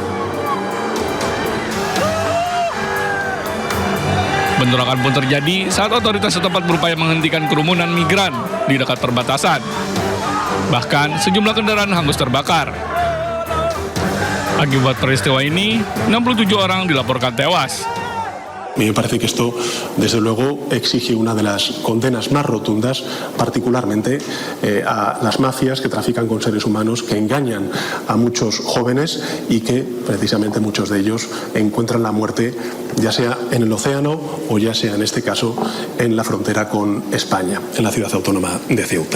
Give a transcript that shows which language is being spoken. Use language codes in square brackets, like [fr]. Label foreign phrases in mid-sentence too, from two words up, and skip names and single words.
[id] Bentrokan pun terjadi saat otoritas setempat berupaya menghentikan kerumunan migran di dekat perbatasan. Bahkan sejumlah kendaraan hangus terbakar. Akibat peristiwa ini, 67 orang dilaporkan tewas. [es] A mí me parece que esto, desde luego, exige una de las condenas más rotundas, particularmente a las mafias que trafican con seres humanos, que engañan a muchos jóvenes y que, precisamente, muchos de ellos encuentran la muerte, ya sea en el océano o ya sea, en este caso, en la frontera con España, en la ciudad autónoma de Ceuta.